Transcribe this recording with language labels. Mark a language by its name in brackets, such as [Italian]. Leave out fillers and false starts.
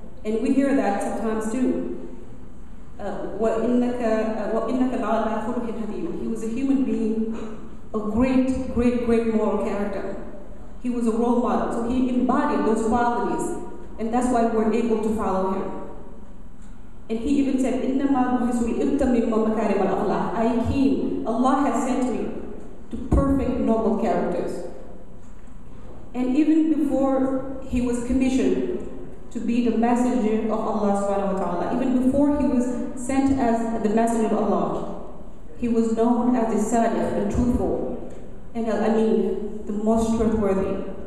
[English] And we hear that sometimes too. [Arabic] وَإِنَّكَ لَعَلَىٰ خُلُقٍ عَظِيمٍ. [English] He was a human being of great, great, great moral character. He was a role model, so he embodied those qualities, and that's why we're able to follow him. And he even said, [Arabic] إِنَّمَا بُعِثْتُ لِأُتَمِّمَ مَكَارِمَ الْأَخْلَاقِ. [English] I came, Allah has sent me to perfect noble characters. And even before he was commissioned to be the messenger of Allah subhanahu wa ta'ala, even before he was sent as the messenger of Allah, he was known as the Sadiq, the truthful, and Al-Amin, the most trustworthy.